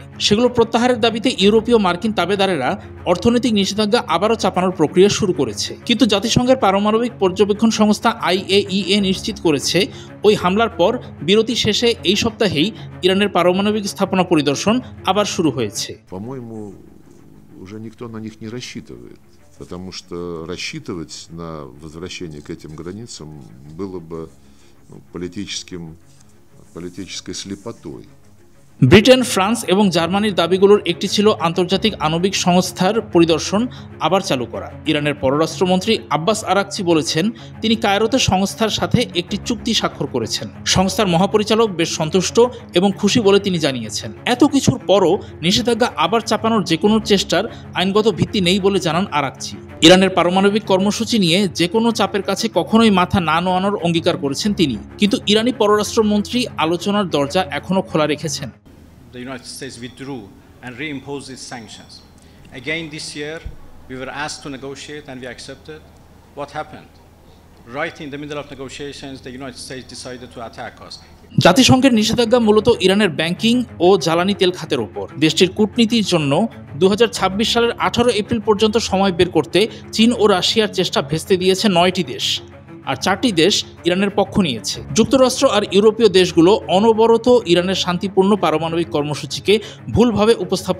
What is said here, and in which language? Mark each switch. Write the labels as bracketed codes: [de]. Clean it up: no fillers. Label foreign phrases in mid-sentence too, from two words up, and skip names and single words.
[bn] সেগুলো প্রত্যাহারের দাবিতে ইউরোপীয় মার্কিন তাবেদারেরা অর্থনৈতিক নিষেধাজ্ঞা আবারও চাপানোর প্রক্রিয়া শুরু করেছে। কিন্তু জাতিসংঘের পারমাণবিক পর্যবেক্ষণ সংস্থা IAEA নিশ্চিত করেছে ওই হামলার পর বিরতি শেষে এই সপ্তাহেই ইরানের পারমাণবিক স্থাপনা পরিদর্শন আবার শুরু হয়েছে। [ru] Уже никто на них не рассчитывает, потому что рассчитывать на возвращение к этим границам было бы политической слепотой. [bn] ব্রিটেন, ফ্রান্স এবং জার্মানির দাবিগুলোর একটি ছিল আন্তর্জাতিক আণবিক সংস্থার পরিদর্শন আবার চালু করা। ইরানের পররাষ্ট্রমন্ত্রী আব্বাস আরাকচি বলেছেন তিনি কায়রোতে সংস্থার সাথে একটি চুক্তি স্বাক্ষর করেছেন। সংস্থার মহাপরিচালক বেশ সন্তুষ্ট এবং খুশি বলে তিনি জানিয়েছেন। এত কিছুর পরও নিষেধাজ্ঞা আবার চাপানোর যে কোনো চেষ্টার আইনগত ভিত্তি নেই বলে জানান আরাকচি। ইরানের পারমাণবিক কর্মসূচি নিয়ে যে কোনো চাপের কাছে কখনোই মাথা না নোয়ানোর অঙ্গীকার করেছেন তিনি। কিন্তু ইরানি পররাষ্ট্রমন্ত্রী আলোচনার দরজা এখনও খোলা রেখেছেন। [en] The United States withdrew and reimposed its sanctions. Again this year, we were asked to negotiate and we accepted. What happened? Right in the middle of negotiations, the United States decided to attack us. [bn] জাতিসংঘের নিষেধাজ্ঞা মূলত ইরানের ব্যাংকিং ও জ্বালানি তেল খাতের ওপর। দেশটির কূটনীতির জন্য 2026 সালের 18 এপ্রিল পর্যন্ত সময় বের করতে চীন ও রাশিয়ার চেষ্টা ভেস্তে দিয়েছে 9টি দেশ, আর 4টি দেশ ইরানের পক্ষ নিয়েছে। যুক্তরাষ্ট্র আর ইউরোপীয় দেশগুলো অনবরত ইরানের শান্তিপূর্ণ পারমাণবিক কর্মসূচিকে ভুলভাবে উপস্থাপন করেছে।